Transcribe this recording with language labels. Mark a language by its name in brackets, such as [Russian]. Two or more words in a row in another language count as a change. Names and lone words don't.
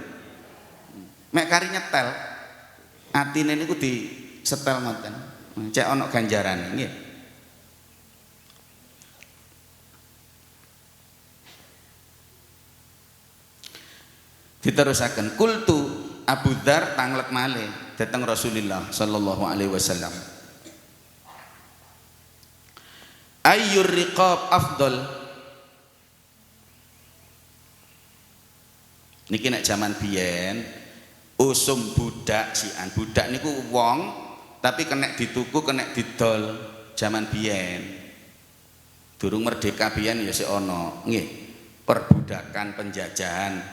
[Javanese] Mek kari nyetel atine niku di setel ngoten. Cek ana ganjarane nggih. Diterusaken kultu Abu Dzar tanglek malih dateng Rasulullah [Arabic] صلى الله عليه وسلم. أي الرقاب أفضل. [Javanese] Niki nek jaman biyen usum budak sian. Budak niku wong tapi kena dituku, kena didol jaman biyen. Durung merdeka biyen ya sik ana nggih, perbudakan penjajahan.